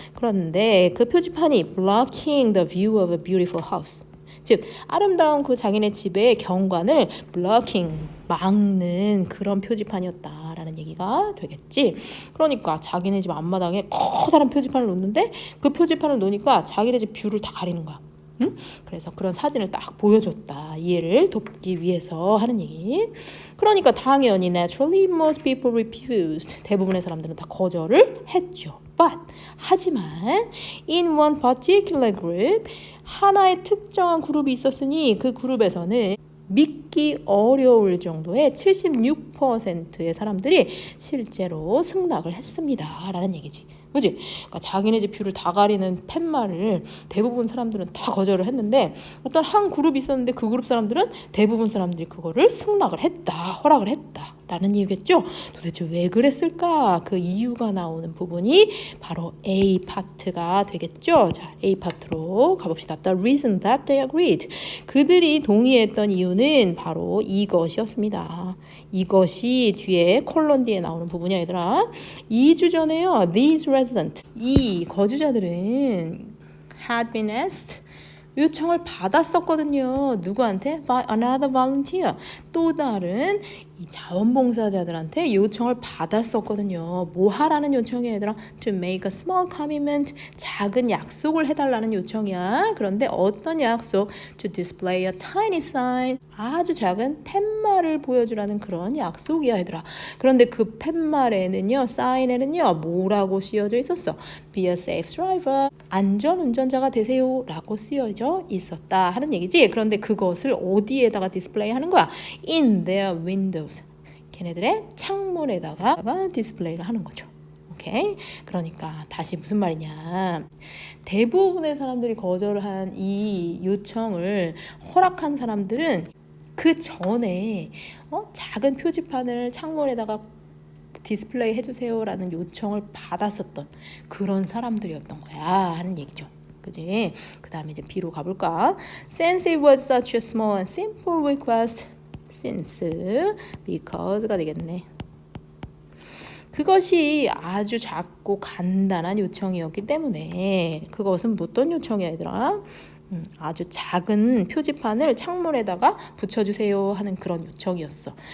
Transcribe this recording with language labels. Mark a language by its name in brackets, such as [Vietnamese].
[Korean] 그런데 그 표지판이 [English] blocking the view of a beautiful house, [Korean] 즉 아름다운 그 자기네 집의 경관을 blocking, 막는 그런 표지판이었다라는 얘기가 되겠지. 그러니까 자기네 집 앞마당에 커다란 표지판을 놓는데 그 표지판을 놓으니까 자기네 집 뷰를 다 가리는 거야. 응? 그래서 그런 사진을 딱 보여줬다. 이해를 돕기 위해서 하는 얘기. 그러니까 당연히 [English] naturally most people refused. [Korean] 대부분의 사람들은 다 거절을 했죠. But 하지만 [English] in one particular group, [Korean] 하나의 특정한 그룹이 있었으니 그 그룹에서는 믿기 어려울 정도의 76%의 사람들이 실제로 승낙을 했습니다 라는 얘기지. 그지? 그러니까 자기네 집 뷰를 다 가리는 팻말을 대부분 사람들은 다 거절을 했는데 어떤 한 그룹이 있었는데 그 그룹 사람들은 대부분 사람들이 그거를 승낙을 했다, 허락을 했다 라는 이유겠죠. 도대체 왜 그랬을까? 그 이유가 나오는 부분이 바로 A 파트가 되겠죠. 자, A 파트로 가봅시다. [English] The reason that they agreed. [Korean] 그들이 동의했던 이유는 바로 이것이었습니다. 이것이 뒤에 콜론 뒤에 나오는 부분이야 얘들아. 2주 전에요. [English] These residents, [Korean] 이 거주자들은 [English] had been asked, [Korean] 요청을 받았었거든요. 누구한테? [English] By another volunteer. [Korean] 또 다른 이 자원봉사자들한테 요청을 받았었거든요. 뭐 하라는 요청이야 얘들아? [English] To make a small commitment, [Korean] 작은 약속을 해달라는 요청이야. 그런데 어떤 약속? [English] To display a tiny sign, [Korean] 아주 작은 팻말을 보여주라는 그런 약속이야 얘들아. 그런데 그 팻말에는요, 사인에는요 뭐라고 쓰여져 있었어? [English] Be a safe driver, [Korean] 안전 운전자가 되세요 라고 쓰여져 있었다 하는 얘기지. 그런데 그것을 어디에다가 디스플레이 하는 거야? [English] In their windows, [Korean] 걔네들의 창문에다가 디스플레이를 하는 거죠. 오케이? 그러니까 다시 무슨 말이냐, 대부분의 사람들이 거절을 한 이 요청을 허락한 사람들은 그 전에 작은 표지판을 창문에다가 디스플레이 해주세요라는 요청을 받았었던 그런 사람들이었던 거야 하는 얘기죠. 그지? 그 다음에 이제 B로 가볼까? [English] Since it was such a small and simple request. [Korean] Since, because가 되겠네. 그것이 아주 작고 간단한 요청이었기 때문에 그것은 어떤 요청이야 얘들아? 아주 작은 표지판을 창문에다가 붙여주세요 하는 그런 요청이었어.